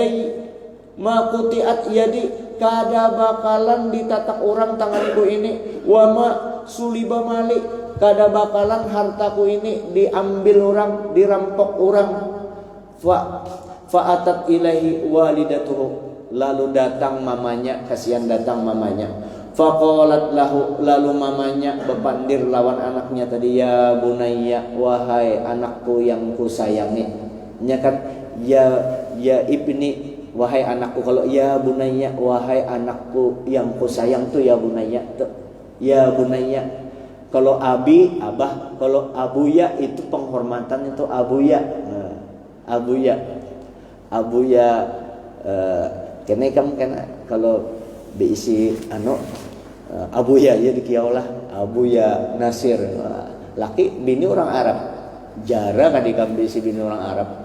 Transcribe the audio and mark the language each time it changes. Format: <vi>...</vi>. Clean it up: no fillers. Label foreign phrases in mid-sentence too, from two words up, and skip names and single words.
<bjn>yadi, kada bakalan ditatak orang tanganku ini,</bjn> <ar>wama suliba mali,</ar> <bjn>kada bakalan hartaku ini diambil orang, dirampok orang.</bjn> <ar>Fa'atat ilahi walidatuhu,</ar> <bjn>lalu datang mamanya, kasihan datang mamanya.</bjn> <ar>Faqalat lahu,</ar> <bjn>lalu mamanya bepandir lawan anaknya tadi,</bjn> <ar>ya bunayya,</ar> <id>wahai anakku yang kusayangi.</id> <bjn>Nya kan</bjn> <ar>ya ibni,</ar> <bjn>wahai anakku. Kalau</bjn> <ar>ya bunayya,</ar> <bjn>wahai anakku yang kusayang tuh</bjn> <ar>ya bunayya</ar> <bjn>tuh.</bjn> <ar>Ya bunayya.</ar> <bjn>Kalau abi, abah. Kalau abuya itu penghormatan, itu abuya. Nah, abuya kena kalau diisi abuya ya dikiaulah abuya Nasir, laki bini orang Arab, jarang kan diisi bini orang Arab.</bjn>